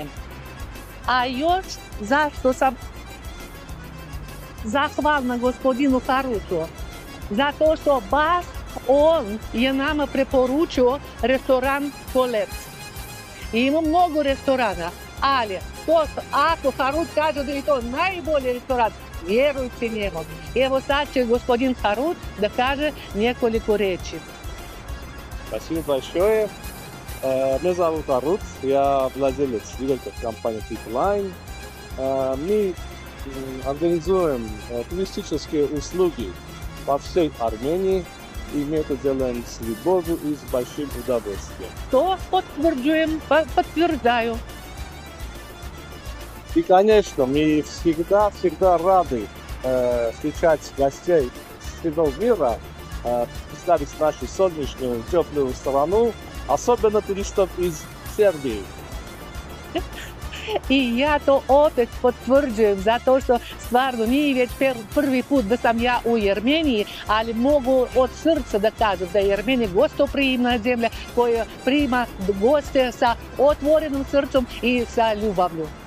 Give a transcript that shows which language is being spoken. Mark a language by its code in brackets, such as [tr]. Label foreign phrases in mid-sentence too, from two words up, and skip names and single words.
[sr] A još zašto sam zahvalna gospodinu Harutu? Zato što baš on je nama preporučio restoran Kolet. Ima mnogo restorana, ali ako Harut kaže da je to najbolji restoran, vjerujte njemu. Evo sad će господин Харут да каже nekoliko речи. [ru] Спасибо большое. Меня зовут Харут, я владелец, директор компании Titline. Мы организуем туристические услуги по всей Армении, и мы это делаем с любовью и с большим удовольствием. То подтверждаем, подтверждаю. И, конечно, мы всегда рады встречать гостей с всего мира, представить нашу солнечную, теплую страну, особенно туристов из Сербии. [sr] I ja to opet potvrđujem zato što stvarno nije već prvi put da sam ja u Jermeniji, ali mogu od srca da kažem da je Jermenija gostoprimna zemlja koja prima goste sa otvorenim srcem i sa ljubavlju.